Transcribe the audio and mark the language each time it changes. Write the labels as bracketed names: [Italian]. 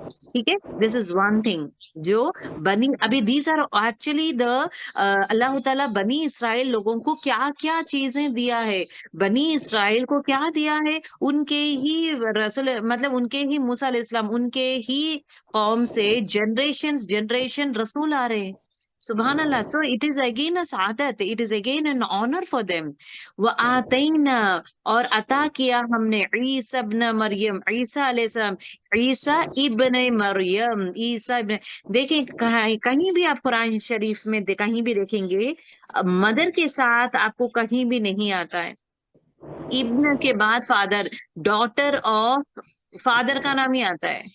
[Hindi] ठीक है, [English] this is one thing [Hindi] जो बनी, अभी [English] these are actually the, [Hindi] अल्लाह ताला बनी इसराइल लोगों को क्या क्या चीजें दिया है, बनी इसराइल को क्या दिया है, उनके ही रसूल मतलब उनके ही मूसा अलैहिस्सलाम, उनके ही कौम से जनरेशन जनरेशन रसूल आ रहे हैं। सुबहान अल्लाह। [English] So it is again a [Hindi] Saadat, [English] it is again an honor for them. [Hindi] व आतैना, और अता किया हमने, ईसा इब्न मरियम, ईसा अलैहिस्सलाम, ईसा इब्न मरियम, ईसा इब्न, देखें कहीं भी आप कुरान शरीफ में कहीं भी देखेंगे, मदर के साथ आपको कहीं भी नहीं आता है इब्न के बाद फादर, [English] daughter of father [Hindi] का नाम ही आता है।